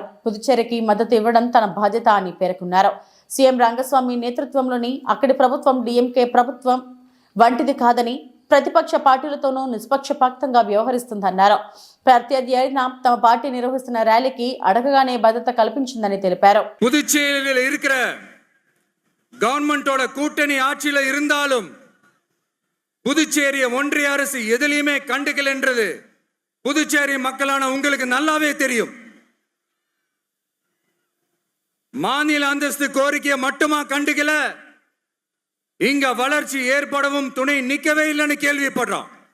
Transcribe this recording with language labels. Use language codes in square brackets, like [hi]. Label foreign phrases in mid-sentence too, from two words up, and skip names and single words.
[te] పుదుచ్చేరికి మద్దతు ఇవ్వడం తన బాధ్యత అని పేర్కొన్నారు. సీఎం రంగస్వామి నేతృత్వంలోని అక్కడి ప్రభుత్వం డీఎంకే ప్రభుత్వం వంటిది కాదని, ప్రతిపక్ష పార్టీలతోనూ నిష్పక్షపాతంగా వ్యవహరిస్తుందన్నారు. ప్రత్యర్థి అయినా తమ పార్టీ నిర్వహిస్తున్న ర్యాలీకి అడగగానే భద్రత కల్పించిందని తెలిపారు. [ta] கவர்மெண்டோட கூட்டணி ஆட்சியில் இருந்தாலும் புதுச்சேரிய ஒன்றிய அரசு எதிலையுமே கண்டுக்கல என்றது புதுச்சேரி மக்களான உங்களுக்கு நல்லாவே தெரியும். மாநில அந்தஸ்து கோரிக்கையை மட்டுமா கண்டுக்கல, இங்க வளர்ச்சி ஏற்படவும் துணை நிக்கவே இல்லைன்னு கேள்விப்படுறோம்.